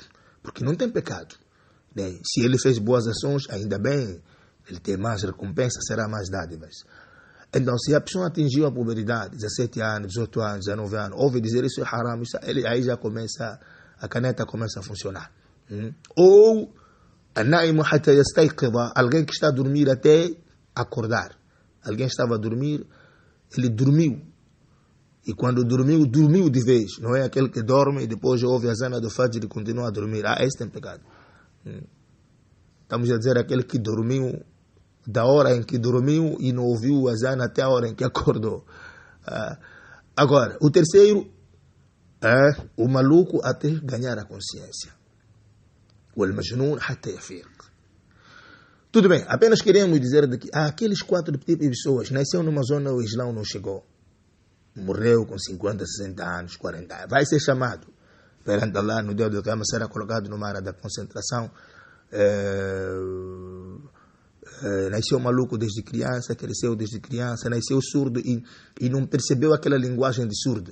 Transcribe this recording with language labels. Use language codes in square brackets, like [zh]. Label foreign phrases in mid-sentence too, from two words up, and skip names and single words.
[pt] Porque não tem pecado. Né? Se ele fez boas ações, ainda bem, ele tem mais recompensa, será mais dádivas. Então, se a pessoa atingiu a puberdade, 17 anos, 18 anos, 19 anos, ouve dizer isso é haram, aí já começa, a caneta começa a funcionar. Ou, [ar] النائم حتى يستيقظ, [pt] alguém que está a dormir até acordar. Alguém estava a dormir, ele dormiu. E quando dormiu de vez. Não é aquele que dorme e depois ouve a zana do Fajr e continua a dormir. Esse tem pecado. Estamos a dizer aquele que dormiu da hora em que dormiu e não ouviu a zana até a hora em que acordou. Agora, o terceiro é o maluco até ganhar a consciência. [ar] O المجنون حتى يفيق. [pt] Tudo bem, apenas queremos dizer que aqueles 4 tipos de pessoas nasceu numa zona onde o Islã não chegou. Morreu com 50, 60 anos, 40 anos. Vai ser chamado perante Allah no dia do Qiyamah, será colocado numa área da concentração. Nasceu maluco desde criança, cresceu desde criança, nasceu surdo e não percebeu aquela linguagem de surdo.